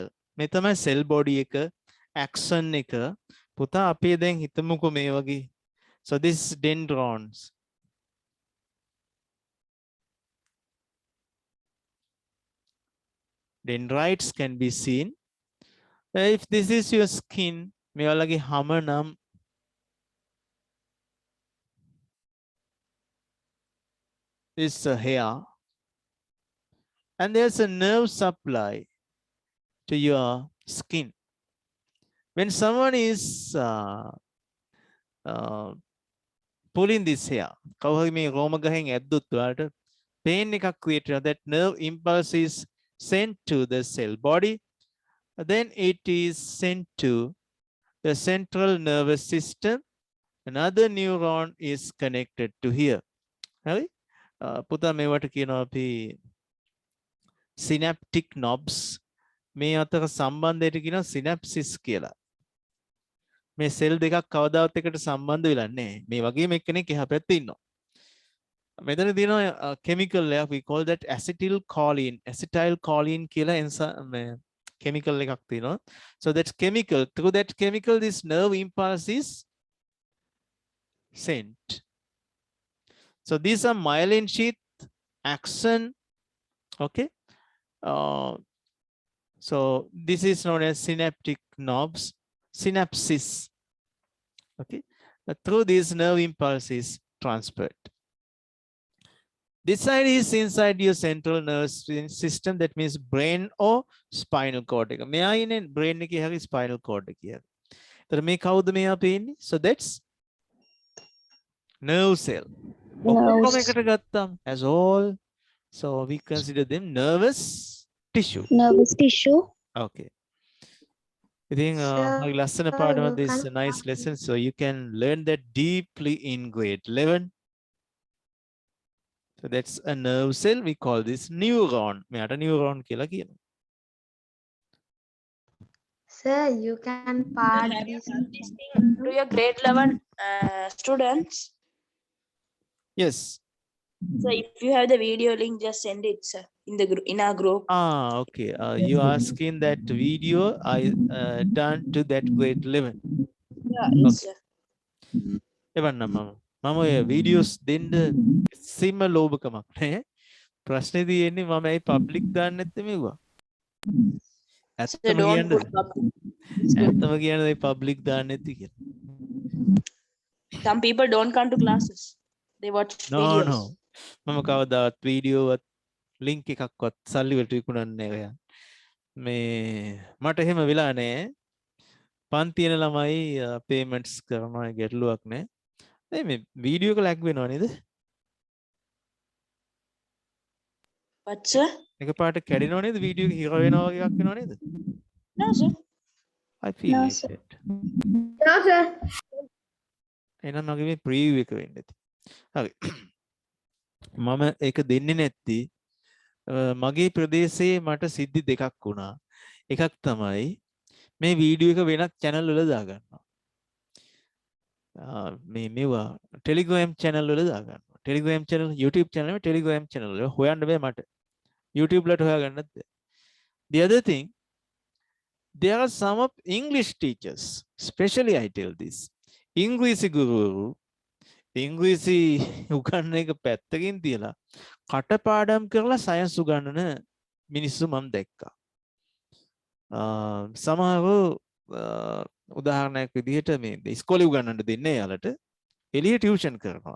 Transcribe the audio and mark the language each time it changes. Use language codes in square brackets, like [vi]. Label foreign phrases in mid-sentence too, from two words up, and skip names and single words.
[si] මේ තමයි [en] cell body [si] එක, axon එක. පුතා අපි දැන් හිතමුකෝ මේ වගේ. [en] So this is dendrons. Dendrites can be seen. If this is your skin, [si] මේ වගේ හැම නම් [en] this is a hair. And there's a nerve supply to your skin. When someone is pulling this hair, [si] කවුරු මේ රෝම ගහෙන් ඇද්දොත් ඔයාලට pain එකක් create වෙනවා. [en] That nerve impulse is sent to the cell body. Then it is sent to the central nervous system. Another neuron is connected to here. [si] හරි? පුතා මේවට කියනවා අපි [en] synaptic knobs. [si] මේ අතර සම්බන්ධයට කියනවා synapses කියලා. මේ සෙල් දෙකක් කවදාවත් එකට සම්බන්ධ වෙලා නැහැ. මේ වගේම එක්කෙනෙක් එහා පැත්තේ ඉන්නවා. මෙතන තියෙනවා chemical එකක්, [en] we call that acetylcholine [si] කියලා chemical එකක් තියෙනවා. [en] So that chemical, through that chemical this nerve impulse is sent. So these are myelin sheath, axon. Okay. So this is known as synaptic knobs, synapses. Okay, through these nerve impulses transferred. This side is inside your central nervous system. That means brain or spinal cord. [si] මෙයා ඉන්නේ brain එකේ හරි [en] spinal cord [si] එකේ හරි. ඒතර මේ කවුද මෙයා පේන්නේ? [en] So that's nerve cell. [si] ඔක්කොම එකට ගත්තාම as all. [en] So we consider them nervous tissue. Nervous tissue. Okay. I think [si] හරි ලස්සන පාඩම, [en] this is a nice lesson. So you can learn that deeply in grade 11. So that's a nerve cell. We call this neuron. [si] මෙයාට neuron කියලා කියනවා. [en] Sir, you can part Have you this. done this thing to your grade 11 students? Yes. So if you have the video link, just send it, sir, in our group. Okay. You asking that video I done to that grade 11. Yeah, yes, sir. [si] එවන්න මම ඔය videos දෙන්න සිම්ම ලෝභකමක් නෑ. ප්‍රශ්නේ තියෙන්නේ මම ඇයි public දාන්න නැත්තේ මෙවුවා? [en] Sir, [si] ඇත්තම [en] don't [si] කියන්නද? [en] put public. [si] ඇත්තම කියන්නද ඒ public දාන්න නැති කියලා? [en] Some people don't come to classes. They watch videos. No. [si] මම කවදාවත් වීඩියෝවත් link එකක්වත් සල්ලි වලට විකුණන්නේ නැහැ ඔයා. මේ මට එහෙම වෙලා නැහැ. පන්තියන ළමයි payments කරනවා ගැටලුවක් නැහැ. මේ වීඩියෝ එක lag වෙනව නේද? [en] What, sir? [si] එකපාරට කැඩෙනව නේද? වීඩියෝ එක හිර වෙනවා වගේ එකක් වෙනව නේද? [en] No, sir. I feel No, like sir. that. No, sir. [si] එහෙනම් මගේ මේ ප්‍රීවියු එක වෙන්න ඇති. හරි. මම ඒක දෙන්නේ නැත්ති මගේ ප්‍රදේශයේ මට සිද්ධි දෙකක් වුණා. එකක් තමයි මේ වීඩියෝ එක වෙනත් channel වල දාගන්නවා. මේවා Telegram channel වල දාගන්නවා. Telegram channel, YouTube channel එක Telegram channel වල හොයන්න බෑ මට. YouTube වලට හොයාගන්නත් බෑ. [en] The other thing, there are some of English teachers, especially I tell this. [si] ඉංග්‍රීසි ගුරුවරු ඉංග්‍රීසි උගන්වන එක පැත්තකින් තියලා කටපාඩම් කරලා සයන්ස් උගන්වන මිනිස්සු මම දැක්කා. සමහරව උදාහරණයක් විදිහට මේ ඉස්කෝලේ උගන්වන්න දෙන්නේ යාලට එළිය ටියුෂන් කරනවා.